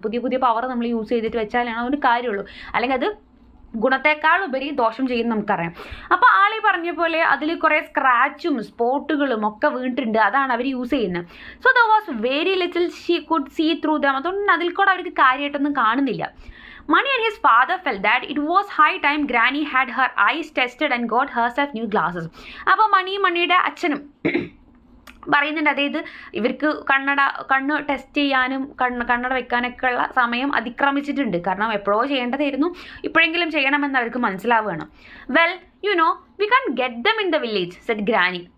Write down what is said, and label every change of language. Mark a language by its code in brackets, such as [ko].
[ml] പുതിയ പവർ നമ്മൾ യൂസ് ചെയ്തിട്ട് വെച്ചാലാണ് ഒരു കാര്യമുള്ളൂ. അല്ലെങ്കിൽ അത് ഗുണത്തേക്കാൾ ഉപരി ദോഷം ചെയ്യുന്ന നമുക്കറിയാം. അപ്പോൾ ആളീ പറഞ്ഞ പോലെ അതിൽ കുറേ സ്ക്രാച്ചും സ്പോട്ടുകളും ഒക്കെ വീണിട്ടുണ്ട്. അതാണ് അവർ യൂസ് ചെയ്യുന്നത്. [en] So the was very little she could see through them. [ml] അതുകൊണ്ട് അതിൽ കൂടെ അവർക്ക് കാര്യമായിട്ടൊന്നും കാണുന്നില്ല. [en] Mani and his father felt that it was high time Granny had her eyes tested and got herself new glasses. [ml] അപ്പോൾ മണിയുടെ അച്ഛനും പറയുന്നുണ്ട്, അതായത് ഇവർക്ക് കണ്ണ് ടെസ്റ്റ് ചെയ്യാനും കണ്ണട വെക്കാനൊക്കെ ഉള്ള സമയം അതിക്രമിച്ചിട്ടുണ്ട്. കാരണം എപ്പോഴോ ചെയ്യേണ്ടതായിരുന്നു, ഇപ്പോഴെങ്കിലും ചെയ്യണമെന്ന് അവർക്ക് മനസ്സിലാവുകയാണ്. [en] Well we can get them in the village said granny.